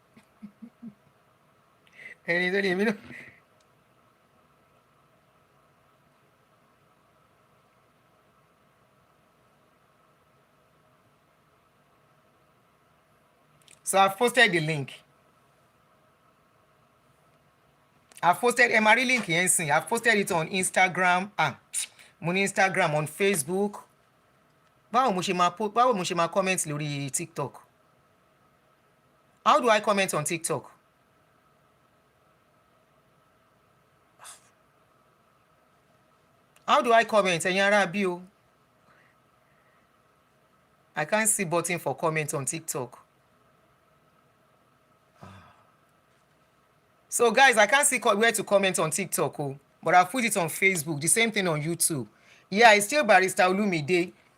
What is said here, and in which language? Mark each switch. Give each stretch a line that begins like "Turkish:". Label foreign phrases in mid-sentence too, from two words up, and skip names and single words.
English: And he's only, you know. So I've posted the link. I've posted MRE link here. I've posted it on Instagram. Instagram, on Facebook.
Yoruba: Báwo mo ṣe máa comment lórí TikTok?
English: How do I comment on TikTok? How do I comment?
Yoruba: Ẹ̀yin ará bí o.
English: I can't see button for comment on TikTok. So guys, I can't see where to comment on TikTok, but I've put it on Facebook. The same thing on YouTube. Yeah, it's still Barrister Olumide.